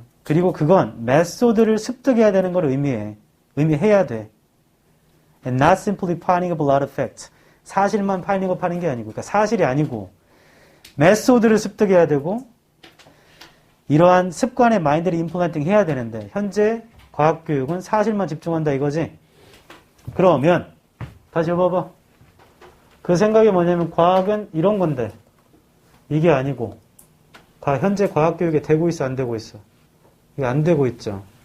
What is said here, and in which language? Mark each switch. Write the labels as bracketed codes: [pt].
[ko] 그리고 그건 메소드를 습득해야 되는 걸 의미해야 돼. [en] And not simply piling up a lot of facts. [ko] 사실만 [en] piling up [ko] 하는 게 아니고, 그러니까 사실이 아니고, 메소드를 습득해야 되고, 이러한 습관의 마인드를 임플란팅 해야 되는데, 현재 과학교육은 사실만 집중한다 이거지? 그러면, 다시 봐봐. 그 생각이 뭐냐면, 과학은 이런 건데, 이게 아니고, 현재 과학교육에 되고 있어, 안 되고 있어? 이게 안 되고 있죠.